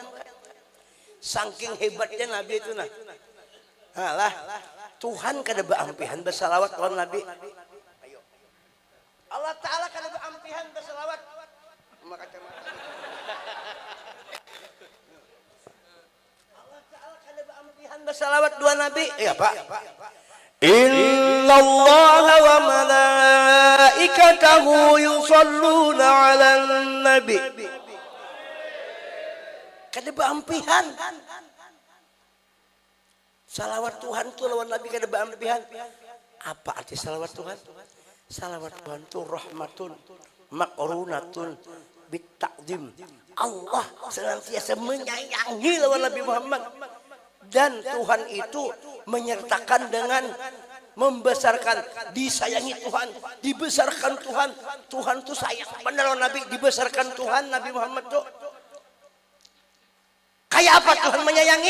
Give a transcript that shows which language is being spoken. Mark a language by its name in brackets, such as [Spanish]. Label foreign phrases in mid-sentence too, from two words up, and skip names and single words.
[Banjar] Saking hebatnya Nabi itu nah. Alah, Tuhan kada beampihan bersalawat lawan Nabi. Allah Ta'ala kada beampihan bersalawat. Allah Ta'ala kada beampihan bersalawat dua Nabi. [Indonesian] Iya Pak. [Arabic] Inna Allah wa malaikatahu yusalluna 'alan nabi. [Banjar] Kada beampihan. Salawat Tuhan tu lawan Nabi kada beampihan. Apa arti salawat Tuhan? Salawat Tuhan tu [Arabic] rahmatun maqrunatun bitta'zim. [Indonesian] Allah senantiasa menyayangi lawan Nabi Muhammad. Dan Tuhan itu menyertakan dengan membesarkan, disayangi Tuhan, dibesarkan Tuhan. [Banjar] Tuhan tuh sayang benar Nabi, dibesarkan Tuhan Nabi Muhammad tuh. Kayak apa Tuhan menyayangi?